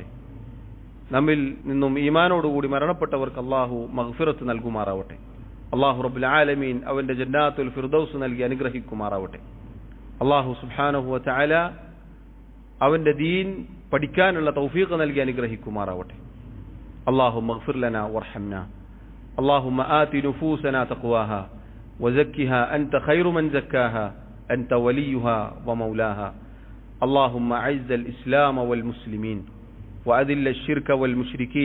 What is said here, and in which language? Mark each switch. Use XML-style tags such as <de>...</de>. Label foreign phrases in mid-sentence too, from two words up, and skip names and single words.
<ml>നമ്മിൽ നിന്നും ഈമാനോടുകൂടി മരണപ്പെട്ടവർക്ക് അല്ലാഹു മഗ്ഫിറത്ത് നൽകുമാറാവട്ടെ. അല്ലാഹു</ml> <ar>رب العالمين</ar> <ml>അവന്റെ ജന്നാത്തുൽ ഫിർദൗസ് നൽകി അനുഗ്രഹിക്കുമാറാവട്ടെ. അല്ലാഹു</ml> <ar>سبحانه وتعالى</ar> <ml>അവന്റെ ദീൻ പഠിക്കാനുള്ള തൗഫീഖ് നൽകി അനുഗ്രഹിക്കുമാറാവട്ടെ.</ml> <ar>اللهم اغفر لنا وارحمنا. اللهم آت نفوسنا تقواها وزكها أنت خير من زكاها أنت وليها ومولاها. اللهم أعز الإسلام والمسلمين وأذل الشرك والمشركين.</ar>